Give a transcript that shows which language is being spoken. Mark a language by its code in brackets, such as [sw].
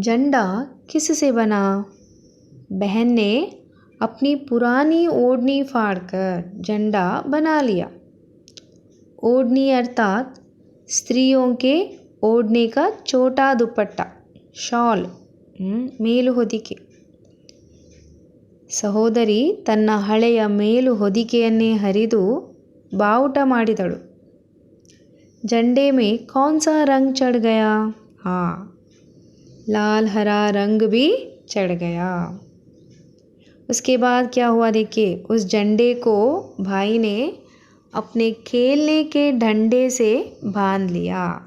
[hi] झंडा किससे बना? बहन ने अपनी पुरानी ओढ़नी फाड़कर झंडा बना लिया। ओढ़नी अर्थात स्त्रियों के ओढ़ने का छोटा दुपट्टा, शॉल, ಮೇಲು ಹೊದಿಕೆ। [kn] ಸಹೋದರಿ ತನ್ನ ಹಳೆಯ ಮೇಲು ಹೊದಿಕೆಯನ್ನೇ ಹರಿದು ಬಾವುಟ ಮಾಡಿದಳು। [hi] झंडे में कौन सा रंग चढ़ गया? हाँ, लाल हरा रंग भी चढ़ गया। उसके बाद क्या हुआ देखिए, उस झंडे को भाई ने अपने खेलने के डंडे से बांध लिया।